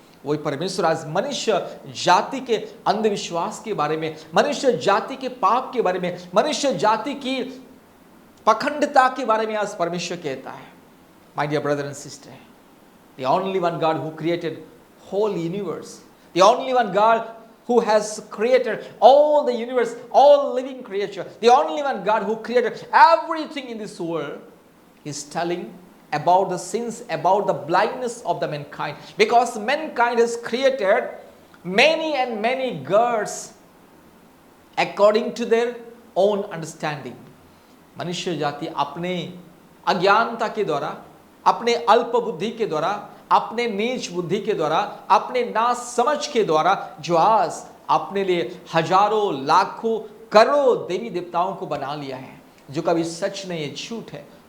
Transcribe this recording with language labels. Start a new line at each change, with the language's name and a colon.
Hindi: वही परमेश्वर आज मनुष्य जाति के अंधविश्वास के बारे में, मनुष्य जाति के पाप के बारे में, मनुष्य जाति की पखंडता के बारे में आज परमेश्वर कहता है,
English: My dear brother and sister, the only one God who created whole universe. The only one God who has created all the universe, all living creature. The only one God who created everything in this world is telling about the sins, about the blindness of the mankind. Because mankind has created many and many gods according to their own understanding.
Hindi: मनुष्य जाति अपने अज्ञानता के द्वारा, अपने अल्प बुद्धि के द्वारा, अपने नीच बुद्धि के द्वारा, अपने नासमझ के द्वारा जो आज अपने लिए हजारों लाखों करोड़ों देवी देवताओं को बना लिया है, जो कभी सच नहीं है, झूठ है।